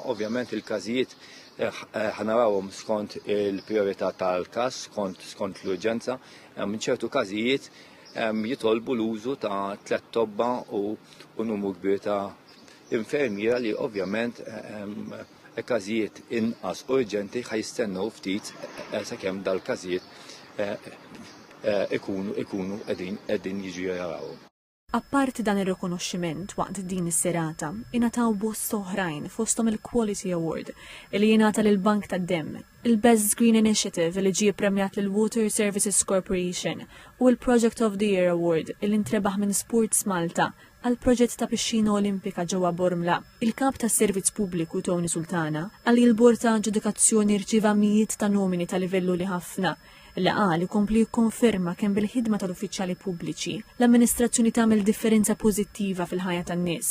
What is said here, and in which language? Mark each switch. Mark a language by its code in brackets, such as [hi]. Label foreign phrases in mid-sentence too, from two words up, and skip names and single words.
[mt] ovvjament il-każijiet ħanarawhom skont il-prijorità tal-każ, skont l-urġenza, minn ċertu każijiet jitolbu l-użu ta' 3 tobba u numru kbir ta' infermiera li ovvjament każijiet inqas urġenti ħajstennew ftit sakemm dal-każijiet ikunu qegħdin jiġu jarawhom. Apparti dan ir-rikonoxximent waqt din is-serata, ingħataw bost oħrajn fosthom il-Quality Award li jingħata lill-Bank tad-Demm, il-Best Green Initiative li ġie premjat lil Water Services Corporation u l-Project of the Year Award li ntrebaħ minn Sports Malta għal proġett ta' pixxina olimpika ġewwa Bormla. Il-Kap tas-Servizz Pubbliku Tony Sultana għal il-Bord ta' Ġudikazzjoni rċieva mijiet ta' nomini ta' livellu li ħafna li qal ikompli jikkonferma kemm bil-ħidma tal-uffiċjali pubbliċi l-amministrazzjoni tagħmel differenza pożittiva fil-ħajja tan-nies.